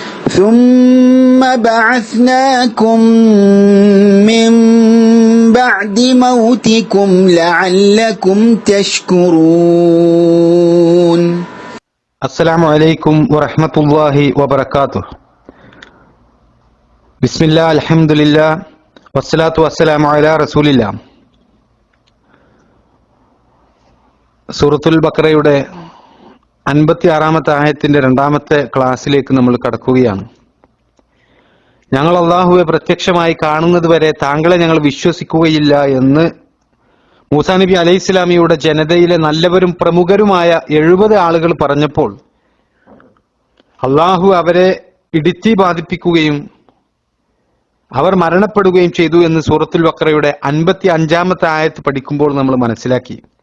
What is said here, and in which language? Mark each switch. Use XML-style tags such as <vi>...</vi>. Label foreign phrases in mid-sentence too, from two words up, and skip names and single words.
<ar>ثم بعثناكم من بعد موتكم لعلكم تشكرون. السلام عليكم ورحمة الله وبركاته. بسم الله الحمد لله والصلاة والسلام على رسول الله.</ar> <ml>സൂറത്തുൽ ബഖറയുടെ 56-ാമത്തെ ആയത്തിന്റെ 2-ാമത്തെ ക്ലാസ്സിലേക്ക് നമ്മൾ കടക്കുകയാണ്. ഞങ്ങൾ അല്ലാഹുവെ പ്രത്യക്ഷമായി കാണുന്നത് വരെ താങ്കളെ ഞങ്ങൾ വിശ്വസിക്കുകയില്ല എന്ന് മൂസാ നബി അലൈഹിസ്സലാമിയുടെ ജനതയിലെ നല്ലവരും പ്രമുഖരുമായ 70 ആളുകൾ പറഞ്ഞപ്പോൾ അല്ലാഹു അവരെ ഇടിത്തി ബാധിപ്പിക്കുകയും അവർ മരണപ്പെടുകയും ചെയ്തു എന്ന് സൂറത്തുൽ ബഖറയുടെ 55-ാമത്തെ ആയത്ത് പഠിക്കുമ്പോൾ നമ്മൾ മനസ്സിലാക്കി.</ml>